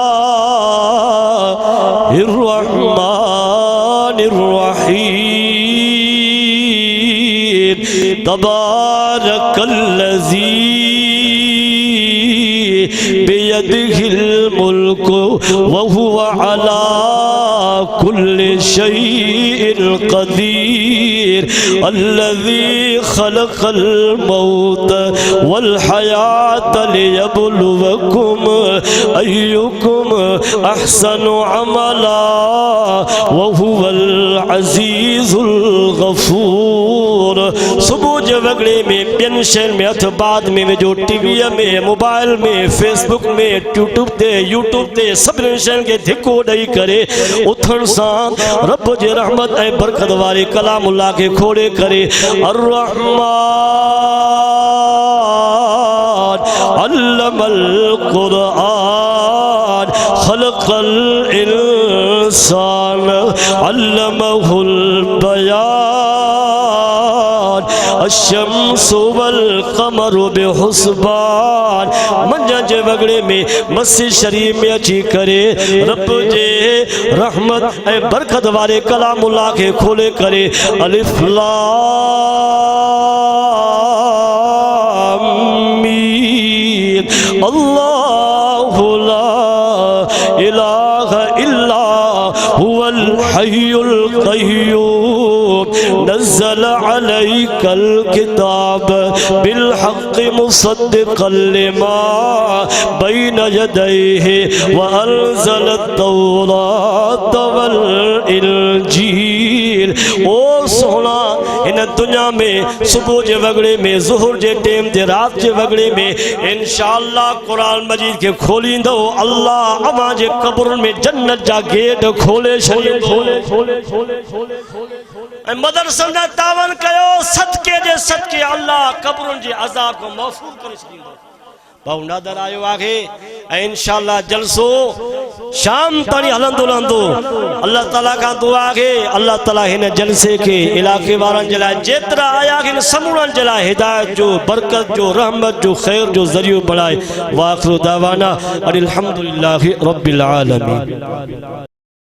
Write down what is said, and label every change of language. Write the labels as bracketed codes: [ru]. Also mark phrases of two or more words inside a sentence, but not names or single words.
[ar] تبارك الذي بيده الملك وهو على كل شيء قدير الذي خلق الموت والحياة ليبلوكم أيكم أحسن عملا وهو العزيز الغفور. [sd] सुबह जे वगड़े में ॿियनि शयुनि में हथ बाद में विझो, टीवीअ में, मोबाइल में, फेसबुक में, यूट्यूब ते सभिनी शयुनि खे धिको ॾेई करे उथण सां रब जे रहमत ऐं बरकत वारे कलामुल्लाह खे खोले करे [ar] الرحمن علم القرآن خلق الإنسان علمه البيان الشمس والقمر بحسبان. [sd] मंझंदि जे वगड़े में मस्जिद शरीफ में अची करे रब जे रहमत ऐं बरकत वारे कलामुल्लाह के खोले करे अलिफ [ar] لام ميم الله لا إله إلا هو الحي القيوم نزل عليك الكتاب بالحق مصدقا لما بين يديه وأنزل التوراة والإنجيل. [sd] ओ सोना इन दुनिया में सुबह जे वगड़े में, ज़ुहर जे टाइम ते, रात जे वगड़े में इंशाअल्लाह कुरान मजीद के खोलींदो अल्लाह अवां जे कब्रुनि में जन्नत जा गेट खोले छॾींदो ऐं मदरसनि जा तावन कयो सदके जे सदके अल्लाह कब्रुनि जे अज़ाब को महफूज़ करे छॾींदो। भाउ नादर आयो आहे ऐं इंशाअल्लाह जलसो शाम ताणी हलंदो रहंदो। अल्लाह ताला खां दुआ आहे अल्लाह ताला हिन जलसे के इलाके वारनि जे लाइ जेतिरा आया आहिनि समूरनि जे लाइ हिदायत जो, बरकत जो, रहमत जो, ख़ैर जो ज़रियो बणाए। [ar] وآخر دعوانا أن الحمد لله رب العالمين.